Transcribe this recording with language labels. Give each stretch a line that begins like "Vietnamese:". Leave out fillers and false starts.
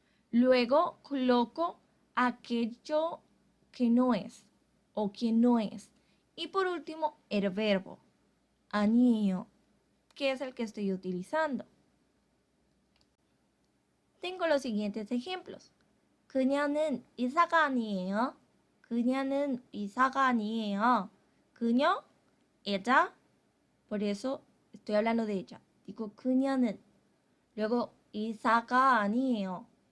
Spanish: Luego coloco aquello que no es o quien no es. Y por último, el verbo 아니에요, que es el que estoy utilizando. Tengo los siguientes ejemplos.
Korean: 그녀는 의사가 아니에요. 그녀는 의사가 아니에요.
Spanish: 그녀, ella, por eso estoy hablando de ella. Digo 그녀는.
Korean: Luego 의사가 아니에요.